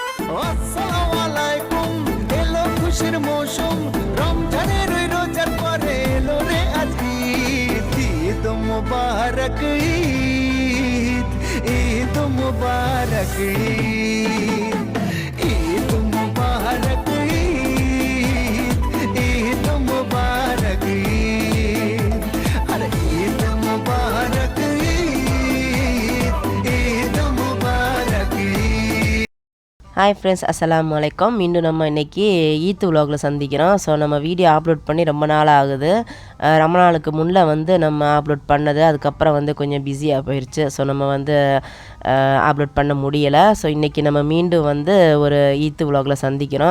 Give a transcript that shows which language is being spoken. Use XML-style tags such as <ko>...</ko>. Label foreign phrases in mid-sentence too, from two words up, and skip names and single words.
<ar>السلام عليكم</ar> <bn>এলো খুশির মৌসুম রমজানের রোজার পরে এলো রে আজ</bn> <ar>عيد مبارك عيد عيد مبارك عيد مبارك عيد عيد مبارك عيد</ar> <bn>আরে</bn> <ar>عيد مبارك عيد عيد مبارك عيد.</ar> <en>Hi friends,</en> <ar>السلام عليكم.</ar> <ta>மீண்டும் நம்ம இன்றைக்கி</ta> <en>Eid vlogil</en> <ta>சந்திக்கிறோம். ஸோ நம்ம</ta> <en>video upload</en> <ta>பண்ணி ரொம்ப நாள் ஆகுது. ரொம்ப நாளுக்கு முன்னே வந்து நம்ம அப்லோட் பண்ணது, அதுக்கப்புறம் வந்து கொஞ்சம் பிஸியாக போயிடுச்சு. ஸோ நம்ம வந்து அப்லோட் பண்ண முடியலை. ஸோ இன்றைக்கி நம்ம மீண்டும் வந்து ஒரு</ta> <en>Eid vlogil</en> <ta>சந்திக்கிறோம்.</ta>